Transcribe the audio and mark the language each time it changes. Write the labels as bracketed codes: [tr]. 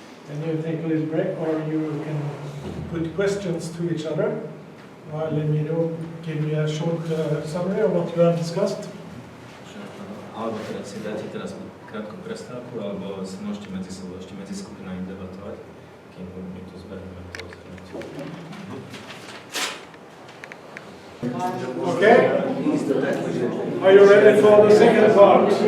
[en] Then you take a little break, or you can put questions to each other. Let me know, give me a short summary of what you have discussed. [sk] Alebo teda si dáte teraz krátku prestávku, alebo si môžete medzi sebou ešte medzi skupinami debatovať, kým my tu zberieme to zhrnutie. [en] Okay? Are you ready for the second part?